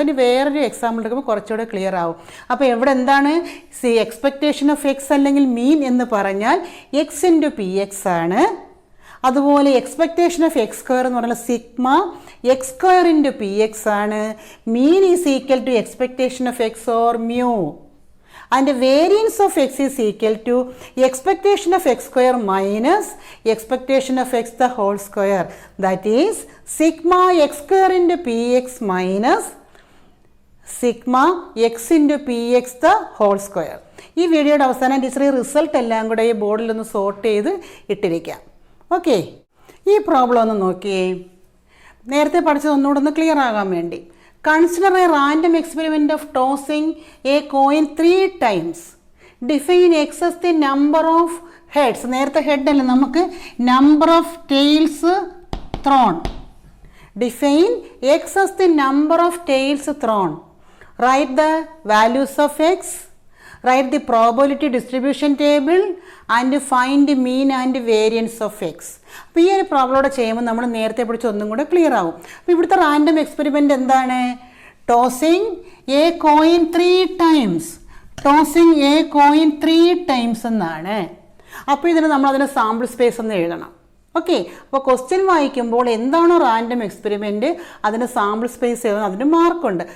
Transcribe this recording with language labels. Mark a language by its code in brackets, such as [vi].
[ml] അതിന് വേറൊരു എക്സാമ്പിൾ എടുക്കുമ്പോൾ കുറച്ചുകൂടെ ക്ലിയർ ആവും. അപ്പോൾ എവിടെ എന്താണ് എക്സ്പെക്റ്റേഷൻ ഓഫ് എക്സ് അല്ലെങ്കിൽ മീൻ എന്ന് പറഞ്ഞാൽ എക്സ് ഇൻറ്റു പി എക്സ് ആണ്. അതുപോലെ എക്സ്പെക്റ്റേഷൻ ഓഫ് എക്സ് സ്ക്വയർ എന്ന് പറഞ്ഞാൽ sigma X square into P X ആണ്. [en] Mean is equal to expectation of x or mu. And variance of x is equal to expectation of x square minus expectation of x the whole square. That is sigma x square into px minus sigma x into px the whole square. [ml] ഈ വീഡിയോയുടെ അവസാനം teacher result എല്ലാം കൂടെ ഈ ബോർഡിലൊന്ന് sort ചെയ്ത് ഇട്ടിരിക്കാം. Okay, ഈ problem ഒന്ന് നോക്കിയേ. നേരത്തെ പഠിച്ചത് ഒന്നുകൂടെ ഒന്ന് ക്ലിയർ ആകാൻ വേണ്ടി. [en] Consider a random experiment of tossing a coin 3 times. Define x as the number of heads. [ml] നേരത്തെ ഹെഡ് അല്ല, നമുക്ക് [en] number of tails thrown. Define x as the number of tails thrown. Write the values of x. Write the probability distribution table and find the mean and variance of x. [ml] അപ്പോൾ ഈ ഒരു problem ചെയ്യുമ്പോൾ നമ്മൾ നേരത്തെ പഠിച്ച ഒന്നും കൂടെ clear ആവും. അപ്പോൾ ഇവിടുത്തെ റാൻഡം എക്സ്പെരിമെൻ്റ് എന്താണ്? [en] Tossing a coin 3 times. Tossing a coin 3 times എന്നാണ്. [ml] അപ്പോൾ ഇതിന് നമ്മളതിൻ്റെ സാമ്പിൾ സ്പേസ് ഒന്ന് എഴുതണം. ഓക്കെ, അപ്പോൾ ക്വസ്റ്റ്യൻ വായിക്കുമ്പോൾ എന്താണോ റാൻഡം എക്സ്പെരിമെൻറ്റ് അതിൻ്റെ സാമ്പിൾ സ്പേസ് എഴുതണം. അതിന് മാർക്കുണ്ട്.